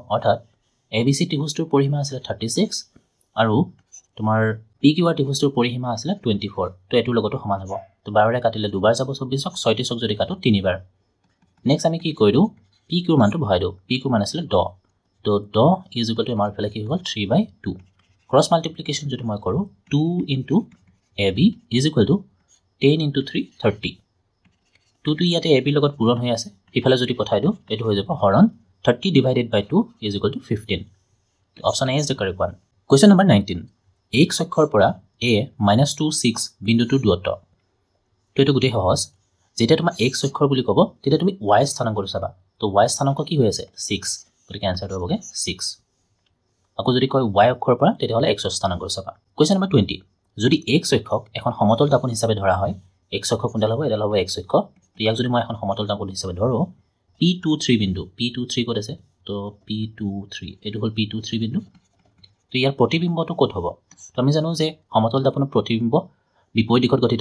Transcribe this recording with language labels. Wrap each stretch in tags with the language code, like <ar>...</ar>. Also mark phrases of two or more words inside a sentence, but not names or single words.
<as>অৰ্থাৎ ABC ত্ৰিভুজটোৰ পৰিসীমা আছিল 36 আৰু তোমাৰ PQR ত্ৰিভুজটোৰ পৰিসীমা আছিল 24 তো এটোৰ লগতো সমান হ'ব তো 12 ৰে কাটিলে দুবাৰ যাব 24ক 36ক যদি কাটো তিনিবাৰ নেক্সট আমি কি কৰিলো PQ মানটো বহাই দিও PQ মান আছিল 10 তো 10</as> <en>is equal to</en> <as>আমাৰ ফলে কি হ'ল 3/2</as> <en>cross multiplication</en> <as>যদি মই কৰো 2</as> <en>into AB is equal to 10 into</en> <as>3 30 2 to ইয়াতে AB লগত পূৰণ হৈ আছে ইফালে যদি পঠাই দিও এটো হৈ যাব হৰণ 30</as> <en>divided by 2 is equal to 15 option A is the correct one question number</en> <as>19 x অক্ষৰ পৰা a -2 6 বিন্দুটোৰ দূৰত্ব তো এটো গুটেই সহজ যেতিয়া তোমাৰ x অক্ষৰ বুলি ক'ব তেতিয়া তুমি y স্থানাংক চাবা তো y স্থানাংক কি হৈ আছে 6 গতিকে आंसर হ'বগে 6 আকৌ যদি কয় y অক্ষৰ পৰা তেতিয়া হলে x স্থানাংক চাবা</as> <en>question number</en> <as>20 যদি x অক্ষক এখন সমতল দাপন হিচাপে ধৰা হয় x অক্ষ কোনডাল হ'ব এডাল হ'ব x অক্ষ তো ইয়াক যদি মই এখন সমতল দাপন হিচাপে ধৰো P23 বিন্দু P23 ক'ত আছে তো P23 এটো হল P23 বিন্দু তো ইয়াৰ প্ৰতিবিম্বটো ক'ত হ'ব তো আমি জানো যে সমতল দাপনৰ প্ৰতিবিম্ব বিপৰীত দিশত গঠিত</as>